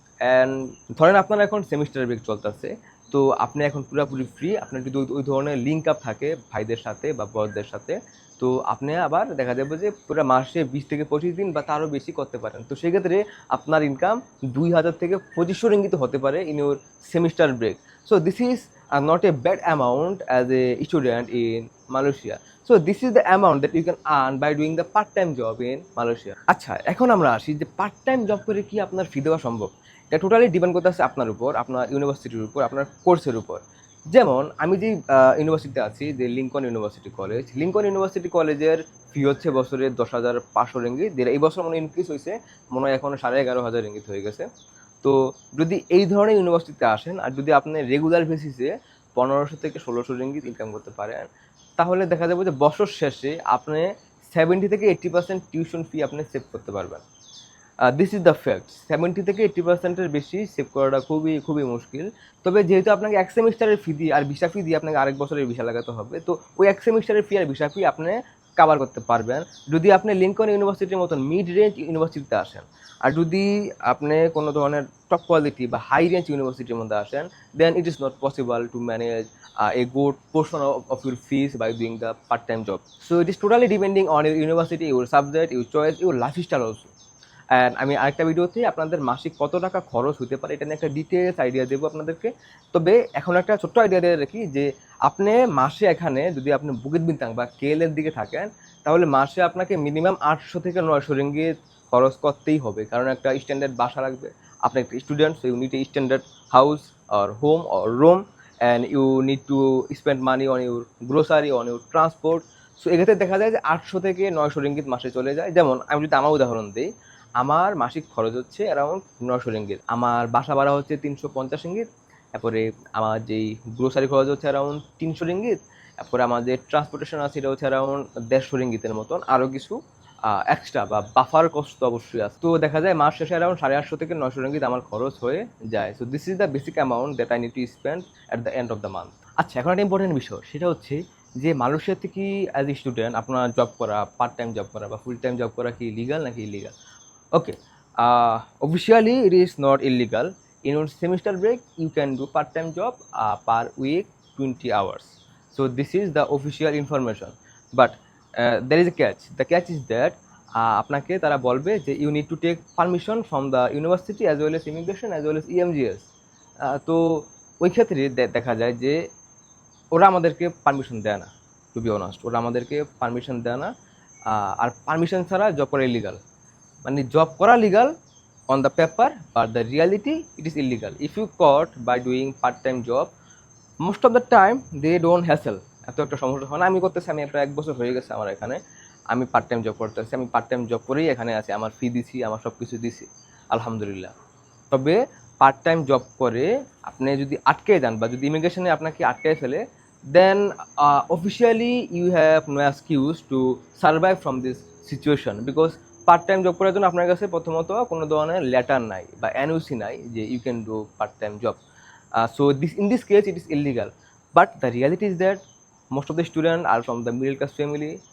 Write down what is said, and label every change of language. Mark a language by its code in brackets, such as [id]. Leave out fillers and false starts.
[bn] And ধরেন আপনার এখন সেমিস্টার ব্রেক চলতেছে, তো আপনি এখন পুরোপুরি ফ্রি। আপনার যদি ওই ধরনের লিঙ্ক আপ থাকে ভাইদের সাথে বা বড়দের সাথে, তো আপনি আবার দেখা যাবে যে পুরো মাসে 20 থেকে 25 দিন বা তারও বেশি করতে পারেন। তো সেক্ষেত্রে আপনার ইনকাম 2000 থেকে 2500 রিঙ্গিত হতে পারে [en] In your semester break. So this is not a bad amount as a student in Malaysia. So this is the amount that you can earn by doing the part-time job in Malaysia. [bn] আচ্ছা, এখন আমরা আসি যে part time job করে কি আপনার ফি দেওয়া সম্ভব। এটা টোটালি ডিপেন্ড করতেছে আপনার উপর, আপনার ইউনিভার্সিটির উপর, আপনার কোর্সের উপর। যেমন আমি যে ইউনিভার্সিটিতে আছি, যে Lincoln university college, Lincoln university কলেজের ফি হচ্ছে বছরে 10,500 রিঙ্গিত। এই বছর মনে ইনক্রিজ হয়েছে, মনে হয় এখন 11,500 রিঙ্গিত হয়ে গেছে। তো যদি এই ধরনের ইউনিভার্সিটিতে আসেন আর যদি আপনি রেগুলার বেসিসে 1500 থেকে 1600 রিঙ্গিত ইনকাম করতে পারেন, তাহলে দেখা যাবে যে বছর শেষে আপনি 70 থেকে 80% টিউশন ফি আপনি সেভ করতে পারবেন। [en] This is the fact. [bn] 70 থেকে 80%-এর বেশি সেভ করাটা খুবই খুবই মুশকিল। তবে যেহেতু আপনাকে এক সেমিস্টারের ফি দিয়ে আর ভিসা ফি দিয়ে আপনাকে আরেক বছরের ভিসা লাগাতে হবে, তো ওই এক সেমিস্টারের ফি আর ভিসা ফি আপনি কাভার করতে পারবেন যদি আপনি লিঙ্কন ইউনিভার্সিটির মতন মিড রেঞ্জ ইউনিভার্সিটিতে আসেন। আর যদি আপনি কোনো ধরনের টপ কোয়ালিটি বা হাই রেঞ্জ ইউনিভার্সিটির মধ্যে আসেন, [en] Then it is not possible to manage a good portion of your fees by doing the part-time job. So it is totally depending on your university, your subject, your choice, your lifestyle also. [bn] And আমি আরেকটা ভিডিওতে আপনাদের মাসিক কত টাকা খরচ হতে পারে এটা নিয়ে একটা ডিটেলস আইডিয়া দেবো আপনাদেরকে। তবে এখন একটা ছোট্ট আইডিয়া দিয়ে রাখি যে আপনি মাসে এখানে যদি আপনি বুকিত বিনতাং বা কেএলের দিকে থাকেন, তাহলে মাসে আপনাকে মিনিমাম 800 থেকে 900 রিঙ্গিত খরচ করতেই হবে, কারণ একটা স্ট্যান্ডার্ড বাসা লাগবে। আপনি একটা student, [en] So you need a standard house or home or room, and you need to spend money on your grocery, on your transport. [bn] So এক্ষেত্রে দেখা যায় যে 800 থেকে 900 রিঙ্গিত মাসে চলে যায়। যেমন আমি যদি আমার উদাহরণ দিই, আমার মাসিক খরচ হচ্ছে অ্যারাউন্ড 900 রিঙ্গিত, আমার বাসা ভাড়া হচ্ছে 350 রিঙ্গিত, তারপরে আমার যেই গ্রোসারি খরচ হচ্ছে অ্যারাউন্ড 300 রিঙ্গিত, তারপরে আমাদের ট্রান্সপোর্টেশন আছে এটা হচ্ছে অ্যারাউন্ড 150 রিঙ্গিতের মতন, আরও কিছু এক্সট্রা বা বাফার কস্ট অবশ্যই আছে। তো দেখা যায় মাস শেষে অ্যারাউন্ড 850 থেকে 900 রিঙ্গিত আমার খরচ হয়ে যায়। [en] So this is the basic amount that I need to spend at the end of the month. [bn] আচ্ছা, এখন একটা ইম্পর্টেন্ট বিষয়, সেটা হচ্ছে যে মালয়েশিয়াতে কি অ্যাজ এ স্টুডেন্ট আপনার জব করা, পার্ট টাইম জব করা বা ফুল টাইম জব করা কি লিগাল নাকি illegal? [en] Okay, officially it is not illegal. In your semester break, you can do part-time job per week 20 hours. So this is the official information. But there is a catch. The catch is that [bn] আপনাকে তারা বলবে যে [en] you need to take permission from the university as well as immigration as well as EMGS. [bn] তো ওই ক্ষেত্রে দেখা যায় যে ওরা আমাদেরকে পারমিশন দেয় না, [en] To be honest. [bn] ওরা আমাদেরকে পারমিশন দেয় না, আর পারমিশন ছাড়া জব করা ইলিগাল। মানে জব করা [en] Legal on the paper, but the reality it is illegal. If you caught by doing part time job, most of the time they don't hassle, [bn] এত একটা সমস্যা হয় না। আমি করতেছি, আমি প্রায় 1 বছর হয়ে গেছে আমার এখানে, আমি পার্ট টাইম জব করতেছি, আমি পার্ট টাইম জব করেই এখানে আছি, আমার ফি দিছি, আমার সব কিছু দিছি আলহামদুলিল্লাহ। তবে পার্ট টাইম জব করে আপনি যদি আটকে যান বা যদি ইমিগ্রেশনে আপনাকে আটকায় ফেলে, [en] then officially you have no excuse to survive from this situation, [bn] because part time job করার জন্য আপনার কাছে প্রথমত কোনো ধরনের লেটার নাই বা এনওসি নাই যে [en] You can do part time job. So this in this case it is illegal, but the reality is that most of the students are from the middle class family.